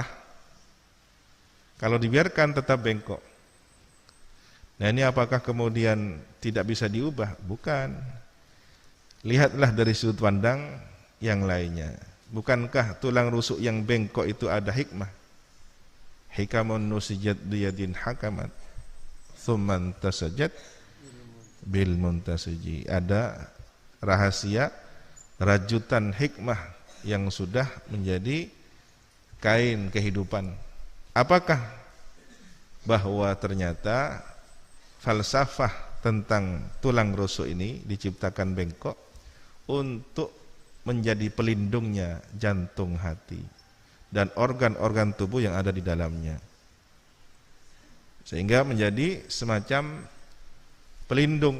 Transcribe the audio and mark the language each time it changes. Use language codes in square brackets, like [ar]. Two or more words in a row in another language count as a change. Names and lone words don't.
[id] Kalau dibiarkan tetap bengkok. Nah, ini apakah kemudian tidak bisa diubah? Bukan. Lihatlah dari sudut pandang yang lainnya. Bukankah tulang rusuk yang bengkok itu ada hikmah? [ar] حكم نسجت بيد حكمت ثم انتسجت بالمنتسج. [id] Ada rahasia, rajutan hikmah yang sudah menjadi kain kehidupan. Apakah? Bahwa ternyata falsafah tentang tulang rusuk ini diciptakan bengkok untuk menjadi pelindungnya jantung, hati, dan organ-organ tubuh yang ada di dalamnya, sehingga menjadi semacam pelindung.